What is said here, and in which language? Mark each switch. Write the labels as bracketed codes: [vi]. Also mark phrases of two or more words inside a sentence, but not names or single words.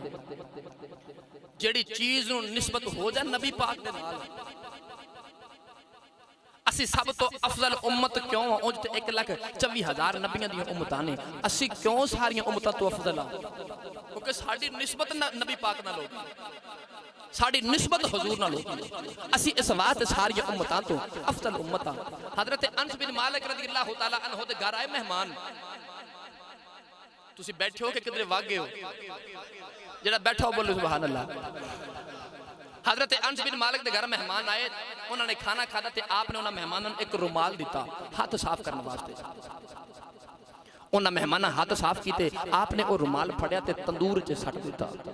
[pa] جیہڑی چیز نوں نسبت ہو جائے نبی پاک دے نال اسی سب توں افضل امت کیوں اونج تے 1,24,000 نبیاں دیاں امتاں نے اسی کیوں ساریاں امتاں توں افضل آں کیونکہ ساڈی نسبت نبی پاک نال ہو گئی، ساڈی نسبت حضور نال ہو گئی. اسی اس واسطے ساریاں امتاں توں افضل امت آں. حضرت انس بن مالک رضی اللہ تعالیٰ عنہ دے گھر آئے مہمان. تسی بیٹھے ہو کہ کدھرے واگے ہو؟ جیہڑا بیٹھا ہو بولو سبحان اللہ. حضرت انس بن مالک دے گھر مہمان آئے، اوہناں نے کھانا کھادا تے آپ نے اوہناں مہماناں نوں اک رومال دتا ہتھ صاف کرن واسطے. اوہناں مہماناں ہتھ صاف کیتے، آپ نے او رومال پھڑیا تے تندور چ سٹ دتا.